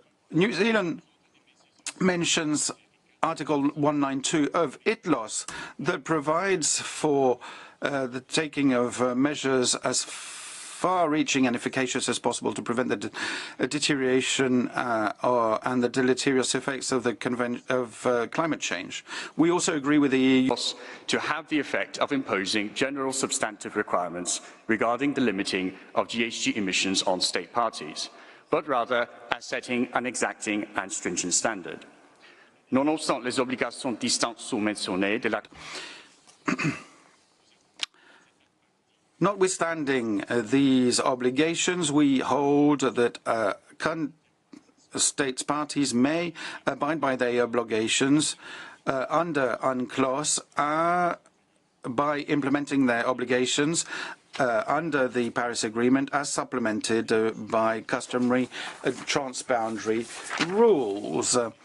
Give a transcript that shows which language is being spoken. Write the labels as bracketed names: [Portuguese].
[English] New Zealand mentions Article 192 of ITLOS that provides for the taking of measures as far-reaching and efficacious as possible to prevent the deterioration and the deleterious effects of the climate change. We also agree with the EU to have the effect of imposing general substantive requirements regarding the limiting of GHG emissions on state parties, but rather as setting an exacting and stringent standard. [French] Nonobstant les obligations distinctes sous-mentionnées de la... [English] Notwithstanding these obligations, we hold that states parties may abide by their obligations under UNCLOS by implementing their obligations under the Paris Agreement as supplemented by customary transboundary rules.